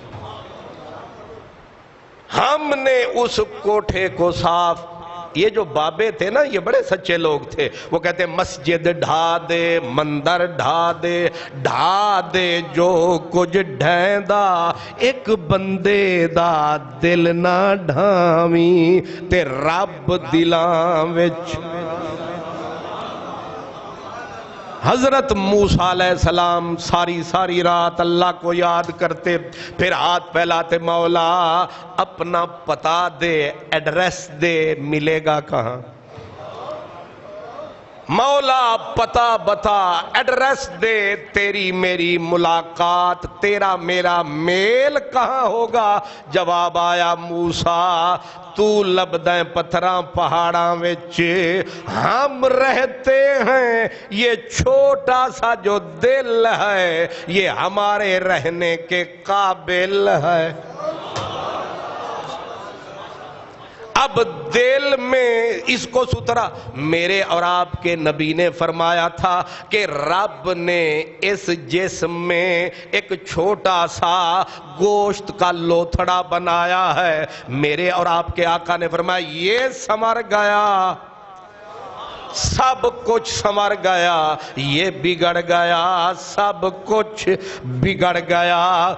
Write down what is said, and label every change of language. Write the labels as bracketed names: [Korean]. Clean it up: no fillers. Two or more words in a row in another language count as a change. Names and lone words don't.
[Urdu] ہم نے اس کوٹھے کو صاف، یہ جو بابے تھے نا یہ بڑے سچے لوگ تھے، وہ کہتے [Punjabi] مسجد ڈھا دے، مندر ڈھا دے، ڈھا دے جو کچھ ڈھیندا، ایک بندے دا دل نہ ڈھاویں تے رب دلاں وچ۔ [Urdu] حضرت موسیٰ علیہ السلام ساری رات اللہ کو یاد کرتے، پھر ہاتھ پھیلاتے، مولا اپنا پتا دے، ایڈریس دے، ملے گا کہاں؟ مولا پتا بتا، ایڈریس دے، تیری میری ملاقات، تیرا میرا میل کہاں ہوگا؟ [Punjabi] جواب آیا موسیٰ تو لبدیں پتھراں پہاڑاں وچ، [Urdu] ہم رہتے ہیں، یہ چھوٹا سا جو دل ہے یہ ہمارے رہنے کے قابل ہے۔ اب دل میں اس کو ستھرا، میرے اور آپ کے نبی نے فرمایا تھا کہ رب نے اس جسم میں ایک چھوٹا سا گوشت کا لوتھڑا بنایا ہے، میرے اور آپ کے آقا نے فرمایا یہ سمر گیا، سب کچھ سمر گیا، یہ بگڑ گیا، سب کچھ بگڑ گیا۔